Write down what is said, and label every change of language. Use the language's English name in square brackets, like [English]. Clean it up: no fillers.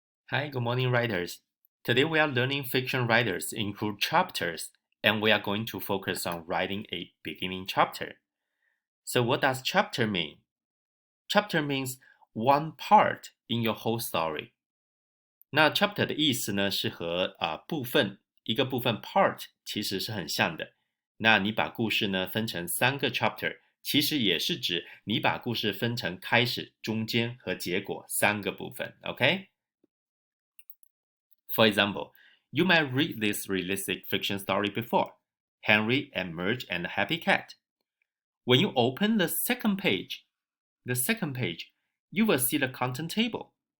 [English] Hi, good morning, writers. Today we are learning fiction writers include chapters, and we are going to focus on writing a beginning chapter. So, what does chapter mean? Chapter means one part in your whole story. [Chinese] 那 chapter 的意思呢，是和部分一个部分 part 其实是很像的。那你把故事呢分成3个 chapter，其实也是指你把故事分成开始、中间和结果3个部分。 [English] OK？ For example, you might read this realistic fiction story before, Henry and Merge and the Happy Cat. When you open the second page, you will see the content table.